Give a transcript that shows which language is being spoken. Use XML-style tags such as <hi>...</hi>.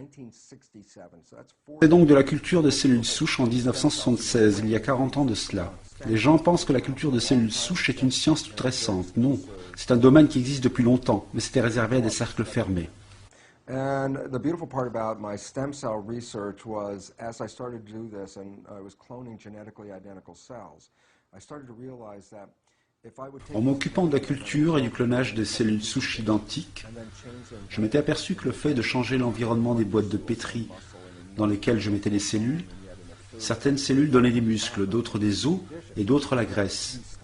<fr>C'est donc de la culture de cellules souches en 1976, il y a 40 ans de cela. Les gens pensent que la culture de cellules souches est une science toute récente. Non, c'est un domaine qui existe depuis longtemps, mais c'était réservé à des cercles fermés.</fr> <en>And the beautiful part about my stem cell research was, as I started to do this, and I was cloning genetically identical cells, I started to realize that if I would take...</en> <fr>En m'occupant de la culture et du clonage des cellules souches identiques, je m'étais aperçu que le fait de changer l'environnement des boîtes de pétri dans lesquelles je mettais les cellules, certaines cellules donnaient des muscles, d'autres des os et d'autres la graisse.</fr>